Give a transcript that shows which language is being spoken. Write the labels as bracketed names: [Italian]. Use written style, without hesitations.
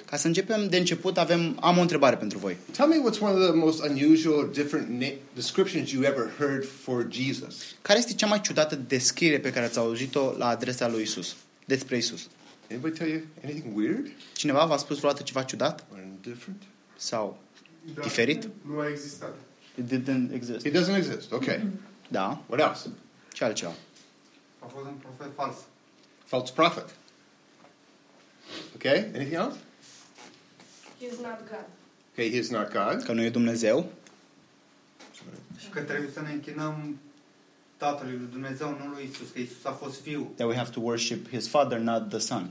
[Romanian] Ca să începem de început, am o întrebare pentru voi. [English] Tell me what's one of the most unusual or different descriptions you ever heard for Jesus. [Romanian] Care este cea mai ciudată descriere pe care ați auzit-o la adresa lui Isus, despre Isus? [English] Anybody tell you anything weird? [Romanian] Cineva v-a spus vreodată ceva ciudat? [English] Or indifferent? [Romanian] Sau diferit? Nu a existat. [English] It didn't exist. It doesn't exist. Okay. Mm-hmm. [Romanian] Da. [English] What else? [Romanian] Ce altceva? A fost un profet fals. [English] False prophet. Okay, anything else? He is not God. Okay, he is not God. [Romanian] Că nu e Dumnezeu. Și că trebuie să ne închinăm Tatălui lui Dumnezeu, nu lui Iisus, că Iisus a fost fiu. [English] That we have to worship his father, not the son.